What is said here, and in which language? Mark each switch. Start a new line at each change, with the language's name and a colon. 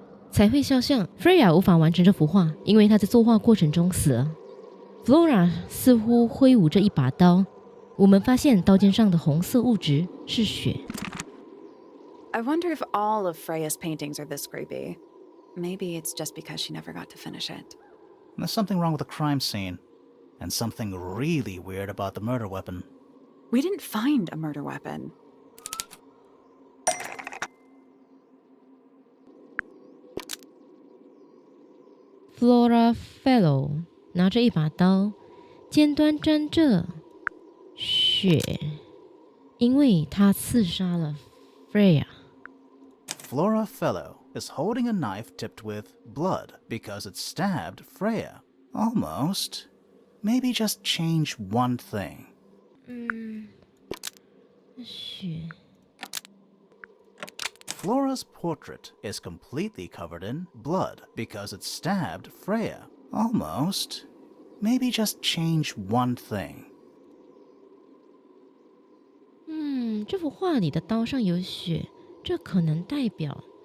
Chinese: 彩绘肖像 Freya 无法完成这幅画，因为她在作画过程中死了。 Flora 似乎挥舞着一把刀，我们发现刀尖上的红色物质是血。
English: I wonder if all of Freya's paintings are this creepy. Maybe it's just because she never got to finish it. There's something wrong with the crime scene, and something really weird about the murder weapon. We didn't find a murder weapon.
Chinese: Flora Fellow 拿着一把刀，尖端沾着血，因为他刺杀了 Freya。
English: Flora Fellow is holding a knife tipped with blood because it stabbed Freya. Almost. Maybe just change one thing.
Chinese: 血。
English: Flora's portrait is completely covered in blood because it stabbed Freya. Almost. Maybe just change one thing.
Chinese: 这幅画里的刀上有血，这可能代表